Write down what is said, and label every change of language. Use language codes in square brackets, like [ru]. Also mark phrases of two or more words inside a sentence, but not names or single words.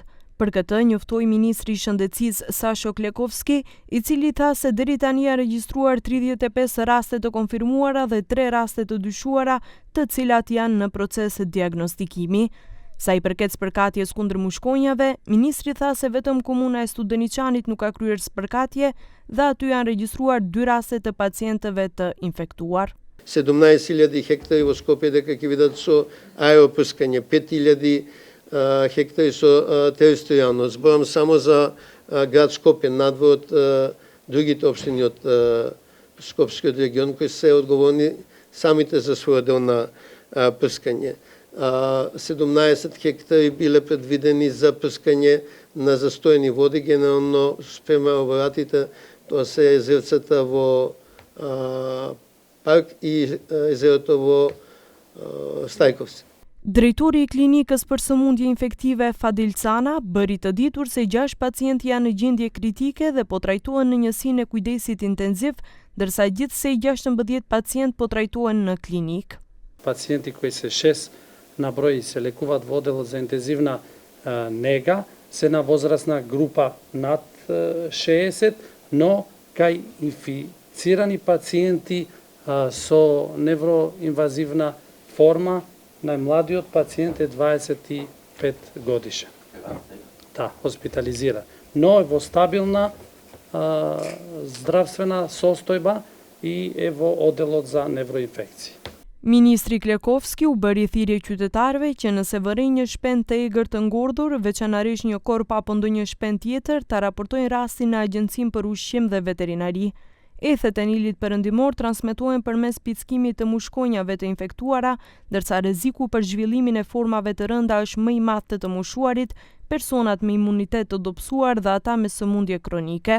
[sq] Për këtë njoftoi ministri i Shëndetësisë Sasho Klekovski, i cili tha se deri tani janë regjistruar 35 raste të konfirmuara dhe 3 raste të dyshuara, të cilat janë në proces diagnostikimi. Sa i përket spërkatjes kundër mushkonjave, ministri tha se vetëm komuna e Studeniçanit nuk ka kryer spërkatje dhe aty janë regjistruar 2 raste të pacientëve të infektuar. [mk] 17.000 hектari во Скопје дека ќе бидат со аеропрскање, 5.000 hектari со територијално. Зборам само за град Скопје, надвор од другите општини од Скопскиот регион, кои се одговорни самите за својот дел на прскање. 17 hектari биле предвидени за прскање на застоени води, генерално спрема оборатите, тоа се езерцата во парк и езерото во Стајковци. [sq] Drejtori i klinikës për sëmundje infektive Fadil Cana bëri të ditur se 6 pacientë janë në gjendje kritike dhe po trajtohen në njësinë e kujdesit intenziv, ndërsa gjithsej 16 pacientë po trajtohen në klinik. [mk] Пациенти кои се 6 на број се лекуваат во одделот за интензивна нега се на возрастна група над 60, но кај инфицирани пациенти со невроинвазивна форма, најмладиот пациент е 25 годишен. Да, хоспитализира. Но е во стабилна здравствена состојба и е во одделот за невроинфекции. [sq] Ministri Klekovski u bëri thirrje qytetarëve që nëse vërejnë një shpend të egër të ngordhur, veçanërisht një korp apo ndonjë shpend tjetër, ta raportojnë rastin në Agjencinë për Ushqim dhe Veterinari. Ethet e Nilit perëndimor transmetohen përmes pickimit të mushkonjave të infektuara, ndërsa rreziku për zhvillimin e formave të rënda është më i madh të moshuarit, personat me imunitet të dobësuar dhe ata me sëmundje kronike.